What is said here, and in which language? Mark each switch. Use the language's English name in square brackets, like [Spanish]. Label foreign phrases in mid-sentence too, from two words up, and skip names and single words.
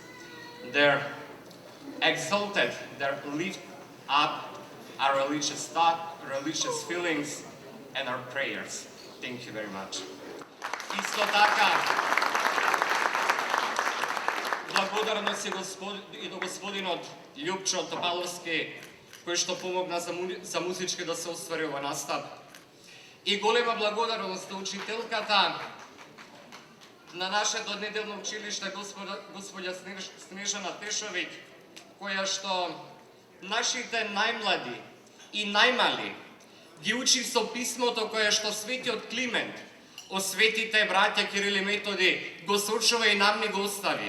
[English] They're exalted, they lift up our religious thought, religious feelings, and our prayers. Thank you very much. [Macedonian] Исто така, благодарност и до господинот Љупчо Топаловски, кој што помогна за музички да се оствари ова настап. И голема благодарност на учителката на нашето неделно училиште, господја Снежана Тешовиќ, која што нашите најмлади и најмали ги учи со писмото кое што светиот Климент, осветите браќа Кирил и Методи го сочува и нам ни го остави.